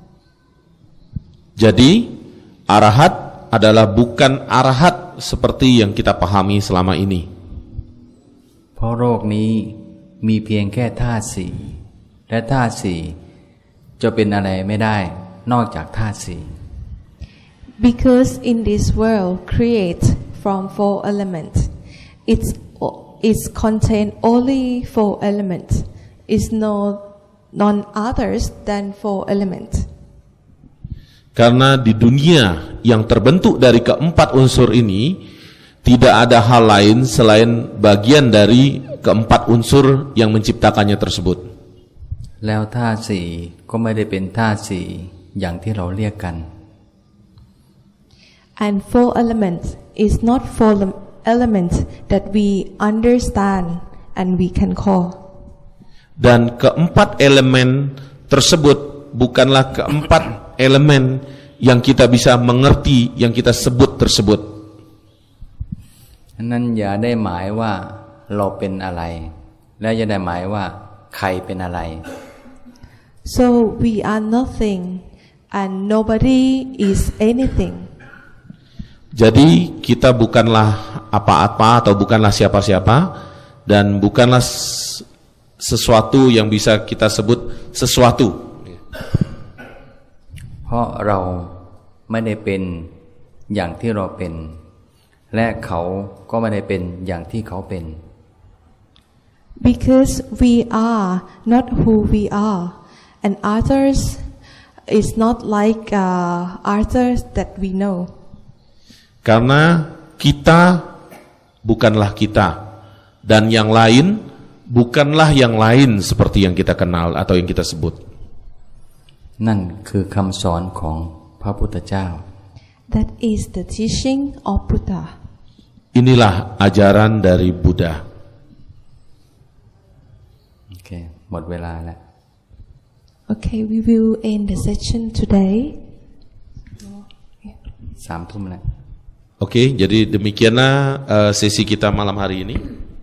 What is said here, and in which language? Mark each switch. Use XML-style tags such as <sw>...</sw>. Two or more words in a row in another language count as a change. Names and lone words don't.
<id>Jadi arahat adalah bukan arahat seperti yang kita pahami selama ini.</id> <th>เพราะโลกนี้มีเพียงแค่ธาตุสี่และธาตุสี่จะเป็นอะไรไม่ได้นอกจากธาตุสี่</th> <en>Because in this world create from four elements, it's contain only four elements. Is none others than four elements.</en> <id>Karena di dunia yang terbentuk dari keempat unsur ini tidak ada hal lain selain bagian dari keempat unsur yang menciptakannya tersebut.</id> <th>แล้วธาตุสี่ก็ไม่ได้เป็นธาตุสี่อย่างที่เราเรียกกัน</th> <en>And four elements is not four elements that we understand and we can call.</en> <id>Dan keempat elemen tersebut bukanlah keempat elemen yang kita bisa mengerti, yang kita sebut tersebut.</id> <th>นั้นอย่าได้หมายว่าเราเป็นอะไรและอย่าได้หมายว่าใครเป็นอะไร</th> <en>So we are nothing and nobody is anything.</en> <id>Jadi kita bukanlah apa-apa atau bukanlah siapa-siapa dan bukanlah sesuatu yang bisa kita sebut sesuatu.</id> <th>เพราะเราไม่ได้เป็นอย่างที่เราเป็นและเขาก็ไม่ได้เป็นอย่างที่เขาเป็น</th> <en>Because we are not who we are and others is not like others that we know.</en> <id>Karena kita bukanlah kita dan yang lain bukanlah yang lain seperti yang kita kenal atau yang kita sebut.</id> <th>นั่นคือคำสอนของพระพุทธเจ้า</th> <en>That is the teaching of Buddha.</en> <id>Inilah ajaran dari Buddha.</id> <th>โอเคหมดเวลาแล้ว</th> <en>Okay, we will end the session today.</en> <th>3 ทุ่มแล้ว</th> <id>Oke, jadi demikianlah sesi kita malam hari ini.</id>